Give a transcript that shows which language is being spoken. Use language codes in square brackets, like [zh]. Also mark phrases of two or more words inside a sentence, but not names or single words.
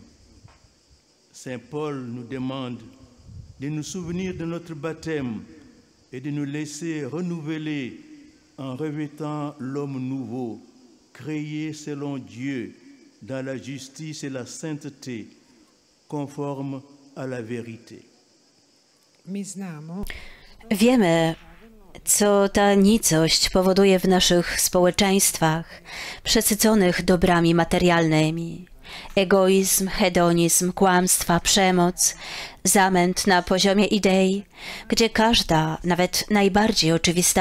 [fr] Saint Paul nous demande de nous souvenir de notre baptême et de nous laisser renouveler en revêtant l'homme nouveau, créé selon Dieu dans la justice et la sainteté, conforme à la vérité. [sr] Mi znamo [pl] Wiemy, co ta nicość powoduje w naszych społeczeństwach przesyconych dobrami materialnymi. Egoizm, hedonizm, kłamstwa, przemoc, zamęt na poziomie idei, gdzie każda, nawet najbardziej oczywista